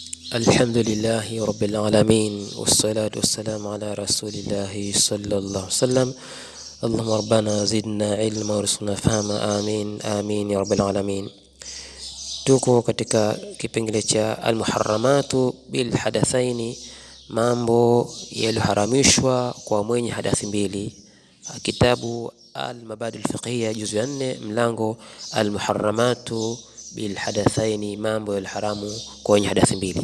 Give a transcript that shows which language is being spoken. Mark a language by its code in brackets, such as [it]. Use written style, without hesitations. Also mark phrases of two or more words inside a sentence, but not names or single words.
[ar] الحمد لله رب العالمين والصلاة والسلام على رسول الله صلى الله عليه وسلم. اللهم ربنا زدنا علما وارزقنا فهما، آمين آمين يا رب العالمين. [sw] Tuko katika kipengele cha [ar] المحرمات بالحدثين, [sw] mambo yaliyoharamishwa kwa mwenye hadathi mbili. Kitabu [ar] المبادئ الفقهية [sw] juzu ya 4 mlango [ar] المحرمات بالحدثين, [sw] mambo yaliharamu kwa mwenye hadathi mbili.